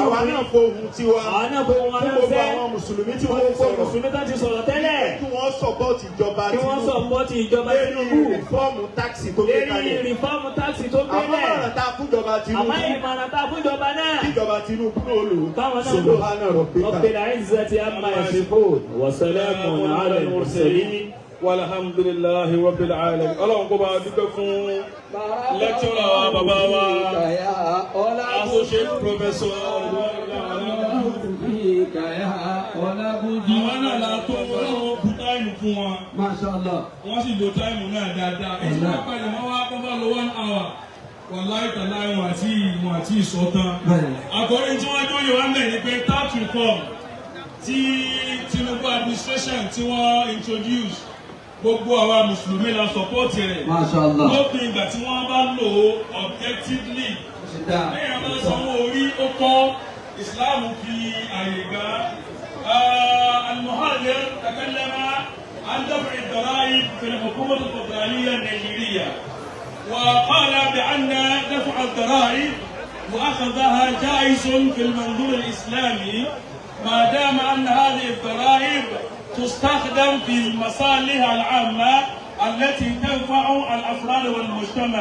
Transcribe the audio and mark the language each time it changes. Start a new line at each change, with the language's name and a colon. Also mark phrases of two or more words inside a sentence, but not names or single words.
Yoruba: àwa náà fohùn tiwa. Àwọn náà fohùn wọn náà fẹ́. Gbogbo àwọn Mùsùlùmí tí wọ́n sọ̀rọ̀. Mùsùlùmí tó ti sọ̀rọ̀ tẹ́lẹ̀. Kí wọ́n sọpọ́ọ̀tì ìjọba Tinubu. Kí wọ́n sọpọ́ọ̀tì ìjọba Tinubu. Lórí rìfọ́ọ̀mù táàsì tó gbé kalẹ̀. Lórí rìfọ́ọ̀mù táàsì tó gbé àmọ́ ìmọ̀ràn tá a fún ìjọba Tinubu. Àmọ́ ìmọ̀ràn tá a fún ìjọba náà. Kí ìjọba Tinubu náà lò. Táwọn náà lò.
Arabic: سبحان ربك. رب العزة عما يصفون. وسلام على المرسلين. والحمد لله رب العالمين.
Yoruba: Ọlọ́run kó bá dúpẹ́ fún lẹ́kítọ́rà wa bàbá wa
English: associate professor
Yoruba: àwọn náà la tó wọ́n kú táìmù fún wọn.
Arabic: Mashallah.
Yoruba: Wọ́n sì lo táìmù náà dáadáa. Èyí wọ́n pẹ̀lú wọn wá kọ́kọ́ lo 1 hour.
Arabic: والله تالله
Yoruba: wọn àti ìsọ̀tàn. Àkọ́rí tí wọ́n jóye wá mẹ́ ni pé
English: tax reform
Yoruba: tí Tinubu administration tí wọ́n introduce gbogbo àwa Mùsùlùmí la support rẹ̀.
Arabic: Mashallah.
Yoruba: Lópin ìgbà tí wọ́n bá lò ó objectively. Bẹ́ẹ̀ bá sanwó orí ó kọ́ Islam fi àyè gbà.
Arabic: المحاضر تكلم عن دفع الضرائب في الحكومة الفدرالية النيجيرية وقال بأن دفع الضرائب وأخذها جائز في المنظور الإسلامي ما دام أن هذه الضرائب تستخدم في المصالح العامة التي تنفع الأفراد والمجتمع.